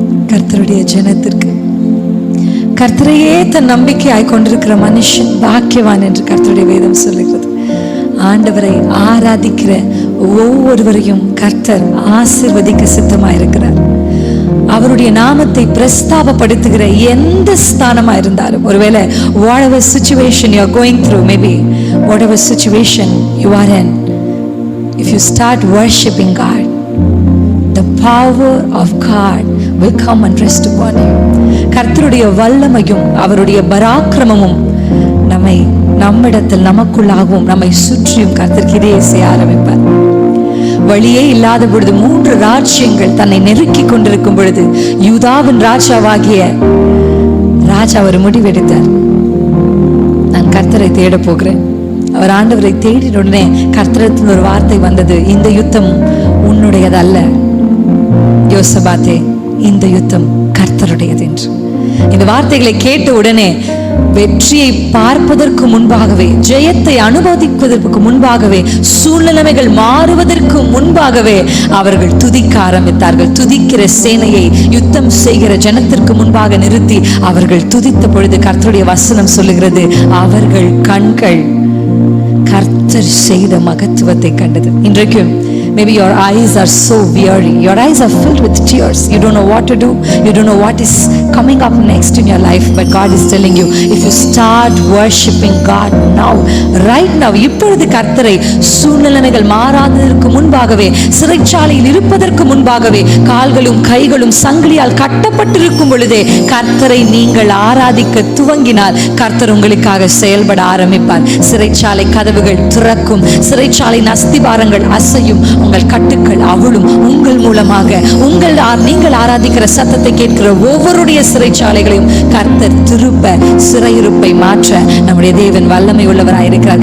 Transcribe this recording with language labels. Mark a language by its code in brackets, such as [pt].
[ta] கர்த்தருடைய ஜனத்திற்கு. கர்த்தரையே தன் நம்பிக்கையாய் கொண்டிருக்கிற மனுஷன் பாக்கியவான் என்று கர்த்தருடைய வேதம் சொல்லுகிறது. ஆண்டவரை ஆராதிக்கிற ஒவ்வொருவரையும் கர்த்தர் ஆசீர்வதிக்க சித்தமாயிருக்கிறார். அவருடைய நாமத்தை பிரஸ்தாபப்படுத்துகிற எந்த ஸ்தானமா இருந்தாலும், ஒருவேளை [en] whatever situation you are going through, maybe whatever situation you are in, if you start worshiping God, the power of God will come and rest upon you. [ta] கர்த்தருடைய வல்லமையும் அவருடைய பராக்கிரமமும் நம்மிடத்தில் நமக்குள்ளாகவும் நம்மை சுற்றியும் கர்த்தர் கிரியை செய்ய ஆரம்பிப்பார். வழியே இல்லாத பொழுது 3 ராஜ்யங்கள் தன்னை நெருக்கி கொண்டிருக்கும் பொழுது யூதாவின் ராஜாவாகிய ராஜா ஒரு முடிவெடுத்தார். நான் கர்த்தரை தேட போகிறேன். அவர் ஆண்டவரை தேடின உடனே கர்த்தரிடத்தில் ஒரு வார்த்தை வந்தது, இந்த யுத்தம் உன்னுடையதல்ல யோசபாத்தே, இந்த யுத்தம் கர்த்தருடையது என்று. இந்த வார்த்தைகளை கேட்ட உடனே வெற்றியை பார்ப்பதற்கு முன்பாகவே, ஜெயத்தை அனுபவிப்பதற்கு முன்பாகவே, சூழ்நிலைமைகள் மாறுவதற்கு முன்பாகவே அவர்கள் துதிக்க ஆரம்பித்தார்கள். துதிக்கிற சேனையை யுத்தம் செய்கிற ஜனத்திற்கு முன்பாக நிறுத்தி அவர்கள் துதித்த பொழுது கர்த்தருடைய வசனம் சொல்லுகிறது, அவர்கள் கண்கள் கர்த்தர் செய்த மகத்துவத்தை கண்டது. இன்றைக்கும் [en] maybe your eyes are so weary, your eyes are filled with tears, you don't know what to do, you don't know what is coming up next in your life, but God is telling you, if you start worshiping God now, right now, [ta] இப்பொழுது கர்த்தரை, சூழ்நிலைகள் மாறாததற்கு முன்பாகவே, சிறைச்சாலையில் இருப்பதற்கு முன்பாகவே, கால்களும் கைகளும் சங்கிலியால் கட்டப்பட்டிருக்கும் பொழுதே கர்த்தரை நீங்கள் ஆராதிக்க துவங்கினால் கர்த்தர் உங்களுக்காக செயல்பட ஆரம்பிப்பார். சிறைச்சாலை கதவுகள் திறக்கும், சிறைச்சாலையின் அஸ்திபாரங்கள் அசையும், உங்கள் கட்டுக்கள் அவளும் உங்கள் மூலமாக நீங்கள் ஆராதிக்கிற சத்தத்தை கேட்கிற ஒவ்வொருடைய சிறைச்சாலைகளையும் கர்த்தர் திருப்ப சிறையிருப்பை மாற்ற நம்முடைய தேவன் வல்லமை உள்ளவராயிருக்கிறார்.